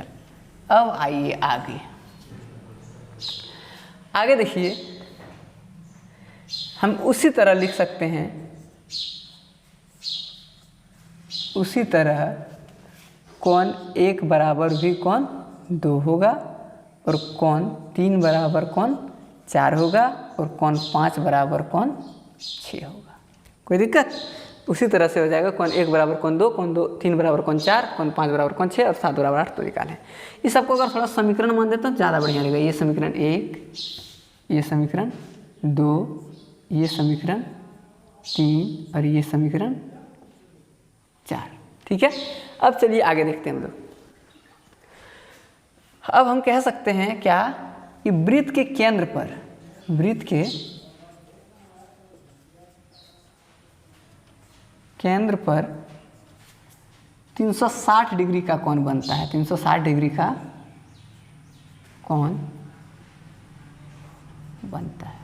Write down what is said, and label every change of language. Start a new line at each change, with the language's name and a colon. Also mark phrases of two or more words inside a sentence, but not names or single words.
Hindi: अब आइए आगे, आगे देखिए हम उसी तरह लिख सकते हैं, उसी तरह कोण 1 बराबर भी कोण 2 होगा, और कोण 3 बराबर कोण 4 होगा, और कोण 5 बराबर कोण 6 होगा। कोई दिक्कत, उसी तरह से हो जाएगा कोण 1 बराबर कोण 2, कोण 3 बराबर कोण 4, कोण 5 बराबर कोण 6 और 7 बराबर 8 तो निकालें। इस सबको अगर थोड़ा समीकरण मान देते तो ज़्यादा बढ़िया लगेगा। ये समीकरण 1, ये समीकरण 2, ये समीकरण 3 और ये समीकरण 4। ठीक है, अब चलिए आगे देखते हैं हम लोग। अब हम कह सकते हैं क्या कि वृत्त के केंद्र पर, वृत्त के केंद्र पर 360 डिग्री का कोण बनता है, 360 डिग्री का कोण बनता है।